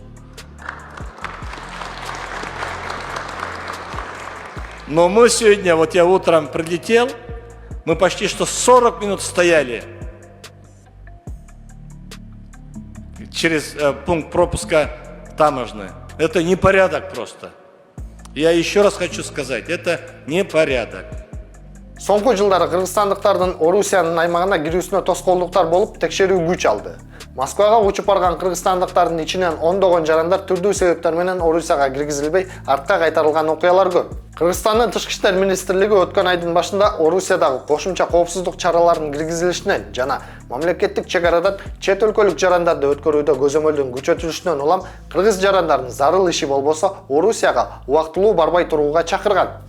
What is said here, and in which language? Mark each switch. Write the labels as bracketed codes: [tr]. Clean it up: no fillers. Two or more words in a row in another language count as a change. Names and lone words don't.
[ru] Но мы сегодня, вот я утром прилетел, мы почти что 40 минут стояли через пункт пропуска таможенный. Это непорядок просто. Я еще раз хочу сказать, это непорядок. [ky] Соңку жылдары кыргызстандыктардын Орусиянын аймагына кирүүсүнө тоскоолдуктар болуп, текшерүү күч алды. Москвага учуп барган кыргызстандыктардын ичинен ондогон жарандар түрдүү себептер менен Орусияга киргизилбей, артка кайтарылган окуялар көп. Кыргызстандын Тышкы иштер министрлиги өткөн айдын башында Орусиядагы кошумча коопсуздук чараларынын киргизилишинен жана мамлекеттик чек арадан чет өлкөлүк жарандарды өткөрүүдө көзөмөлдүн күчөтүлүшүнөн улам кыргыз жарандардын зарыл иши болбосо Орусияга убактылуу барбай турууга чакырган.